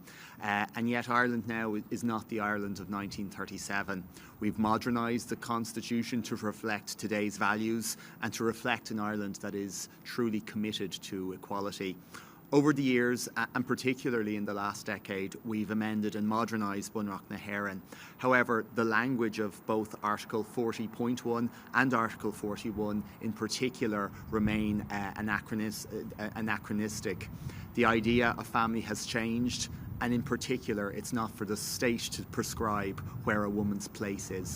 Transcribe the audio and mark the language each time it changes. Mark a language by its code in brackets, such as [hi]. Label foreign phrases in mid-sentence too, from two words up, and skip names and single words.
[en] And yet Ireland now is not the Ireland of 1937. We've modernised the Constitution to reflect today's values and to reflect an Ireland that is truly committed to equality. Over the years, and particularly in the last decade, we've amended and modernised Bunreacht na hÉireann. However, the language of both Article 40.1 and Article 41 in particular remain anachronistic. The idea of family has changed, and in particular, it's not for the state to prescribe where a woman's place is.